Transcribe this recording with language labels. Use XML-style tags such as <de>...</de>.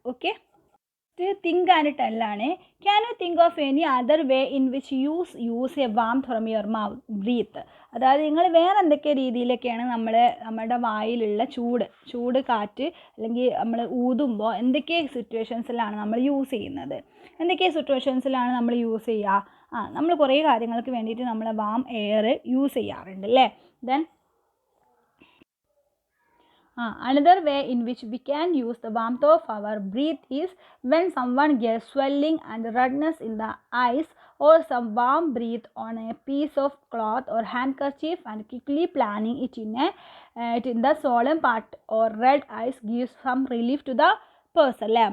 <en>Okay, think and tell ആണ്. Can you think of any other way in which you use a warmth from your mouth? Breathe.</en> <ml>അതായത് നിങ്ങൾ വേറെ എന്തൊക്കെ രീതിയിലൊക്കെയാണ് നമ്മുടെ വായിലുള്ള ചൂട് കാറ്റ് അല്ലെങ്കിൽ നമ്മൾ ഊതുമ്പോൾ എന്തൊക്കെ സിറ്റുവേഷൻസിലാണ് നമ്മൾ യൂസ് ചെയ്യുന്നത്, എന്തൊക്കെ സിറ്റുവേഷൻസിലാണ് നമ്മൾ യൂസ് ചെയ്യുക? നമ്മൾ കുറേ കാര്യങ്ങൾക്ക് വേണ്ടിയിട്ട് നമ്മൾ വാം എയർ യൂസ് ചെയ്യാറുണ്ട് അല്ലേ?</ml> <en>Then another way in which we can use the warmth of our breath is when someone gets swelling and redness in the eyes, or some warm breath on a piece of cloth or handkerchief and quickly planting it in the swollen part or red eyes gives some relief to the person അല്ലേ?</en>